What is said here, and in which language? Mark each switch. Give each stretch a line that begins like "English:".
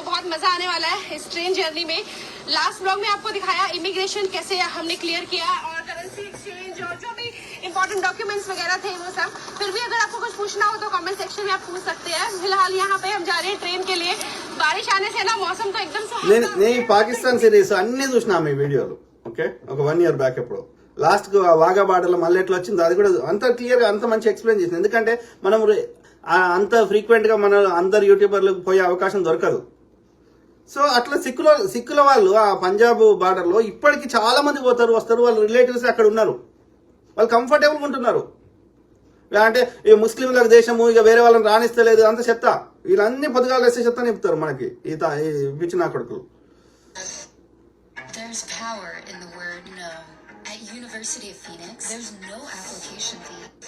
Hindi: बहुत मजा आने वाला है इस ट्रेन जर्नी में। लास्ट ब्लॉग में आपको दिखाया इमिग्रेशन कैसे हमने क्लियर किया और करेंसी एक्सचेंज और जो भी इंपॉर्टेंट डॉक्यूमेंट्स वगैरह थे वो सब। फिर भी अगर आपको कुछ पूछना हो तो कमेंट सेक्शन में आप पूछ सकते हैं। फिलहाल यहाँ पे हम जा रहे हैं ट्रेन के लिए। बारिश आने से ना मौसम तो एकदम से
Telugu: నేను పాకిస్తాన్ సిరీస్ అన్ని చూసినా మీ వీడియోలు. ఓకే, ఒక 1 year బ్యాక్ ఎప్పుడు లాస్ట్ వాగా బార్డర్లో మళ్ళీ ఎట్లా వచ్చింది అది కూడా అంత క్లియర్ గా అంత మంచి ఎక్స్ప్లెయిన్ చేసింది. ఎందుకంటే మనం అంత ఫ్రీక్వెంట్ గా మన అందరు యూట్యూబర్లకు పోయే అవకాశం దొరకదు. సో అట్లా సిక్కుల వాళ్ళు ఆ పంజాబ్ బార్డర్ లో ఇప్పటికి చాలా మంది పోతారు వస్తారు. వాళ్ళ రిలేటివ్స్ అక్కడ ఉన్నారు, వాళ్ళు కంఫర్టబుల్గా ఉంటున్నారు. అంటే ఈ ముస్లింలకు దేశము ఇక వేరే వాళ్ళని రాణిస్తలేదు అంత చెత్త. వీళ్ళన్ని పొద్దుగాలు వేసే చెత్త నింపుతారు మనకి ఈ పిచ్చి నా కొడుకులు.
English: There's power in the word no. At University of Phoenix, there's no application fee.